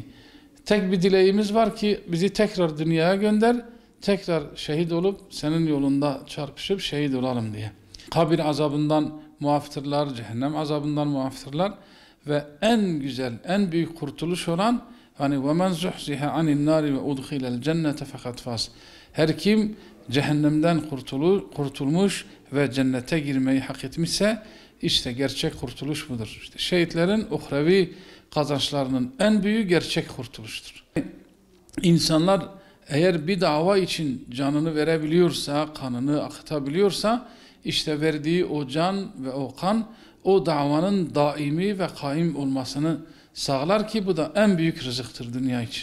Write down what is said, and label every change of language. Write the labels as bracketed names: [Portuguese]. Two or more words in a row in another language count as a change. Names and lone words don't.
[Turkish] Tek bir dileğimiz var ki bizi tekrar dünyaya gönder, tekrar şehit olup senin yolunda çarpışıp şehit olalım diye. Kabir azabından muaftırlar, cehennem azabından muaftırlar ve en güzel, en büyük kurtuluş olan hani [Arabic] وَمَنْ زُحْزِهَ عَنِ النَّارِ وَاُدْخِلَ الْجَنَّةَ فَقَدْ فَاسِ. [Turkish] Her kim cehennemden kurtulmuş ve cennete girmeyi hak etmişse işte gerçek kurtuluş budur. İşte şehitlerin uhrevi kazançlarının en büyüğü gerçek kurtuluştur. İnsanlar eğer bir dava için canını verebiliyorsa, kanını akıtabiliyorsa işte verdiği o can ve o kan o davanın daimi ve kaim olmasını sağlar ki bu da en büyük rızıktır dünya için.